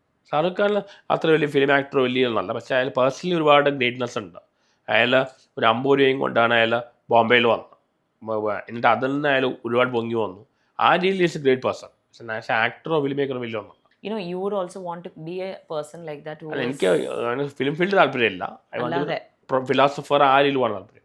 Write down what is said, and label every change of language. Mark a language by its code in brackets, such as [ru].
[ml] ഷാറുഖ് ഖാൻ അത്ര വലിയ film actor വലിയൊന്നല്ല, പക്ഷേ അയാൾ പേഴ്സണലി ഒരുപാട് ഗ്രേറ്റ്നെസ് ഉണ്ട്. അയാൾ ഒരു 50 രൂപയും കൊണ്ടാണ് അയാൾ ബോംബെയിൽ വന്നത്. എന്നിട്ട് അതിൽ നിന്ന് അയാൾ ഒരുപാട് പൊങ്ങി വന്നു. ആ രീതിയിൽ [en] Is a great person. [ml] പക്ഷേ ആക്ടറോ ഫിലിം മേക്കറോ വലിയ ഒന്നും. [en] You would also want to be a person like that who [ml] എനിക്ക് ഫിലിം ഫീൽഡ് താല്പര്യമില്ല. ഫിലോസഫർ ആ രീതിയിൽ പോകാൻ താല്പര്യം.